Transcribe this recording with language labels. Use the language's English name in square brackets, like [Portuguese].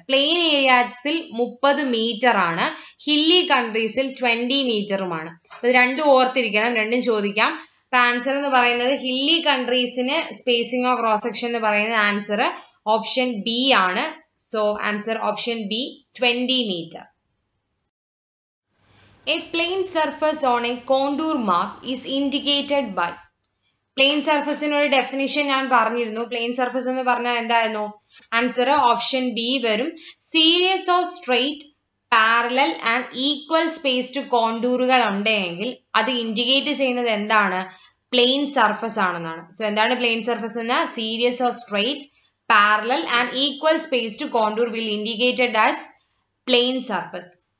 [Malayalam] Plain ഏരിയാസിൽ 30 metre ആണ്, hilly കൺട്രീസിൽ 20 മീറ്ററുമാണ്. അത് രണ്ടും ഓർത്തിരിക്കണം, രണ്ടും ചോദിക്കാം. അപ്പൊ ആൻസർ എന്ന് പറയുന്നത് hilly കൺട്രീസിന് spacing of cross section എന്ന് പറയുന്നത് ആൻസർ ഓപ്ഷൻ ബി ആണ്. So answer option B, 20 metre. [English] A plane surface on a contour map is indicated by. [Malayalam] Plain സർഫസിനൊരു definition ഞാൻ പറഞ്ഞിരുന്നു. പ്ലെയിൻ സർഫസ് എന്ന് പറഞ്ഞാൽ എന്തായിരുന്നു? ആൻസർ ഓപ്ഷൻ ബി വരും. Series of straight parallel and equal spaced കോണ്ടൂറുകൾ ഉണ്ടെങ്കിൽ അത് indicate ചെയ്യുന്നത് എന്താണ്? പ്ലെയിൻ സർഫസ് ആണെന്നാണ്. സോ എന്താണ് പ്ലെയിൻ സർഫസ് എന്ന? [English] Series of straight parallel and equal spaced contour will indicated as plain surface.